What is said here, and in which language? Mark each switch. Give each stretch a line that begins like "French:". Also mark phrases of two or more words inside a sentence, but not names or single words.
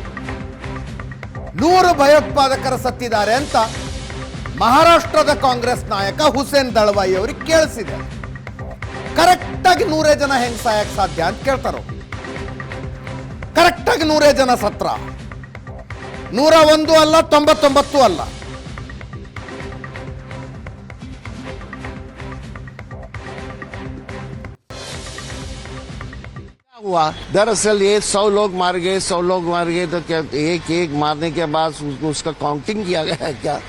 Kannada: 100 ಭಯೋತ್ಪಾದಕರು ಸತ್ತಿದ್ದಾರೆ ಅಂತ ಮಹಾರಾಷ್ಟ್ರದ ಕಾಂಗ್ರೆಸ್ ನಾಯಕ ಹುಸೇನ್ ದಳವಾಯಿ ಅವರಿಗೆ ಕೇಳಿಸಿದೆ. ಕರೆಕ್ಟಾಗಿ 100 ಜನ ಹೆಂಗ್ ಸಾಯಕ್ ಸಾಧ್ಯ ಅಂತ ಕೇಳ್ತಾರೋ. ಕರೆಕ್ಟಾಗಿ 100 ಜನ ಸತ್ರ. 101 ಅಲ್ಲ, 99 ಅಲ್ಲ.
Hindi: हुआ दरअसल ये 100 लोग मार गए, 100 लोग मार गए, तो क्या एक एक मारने के बाद उसका काउंटिंग किया गया है क्या?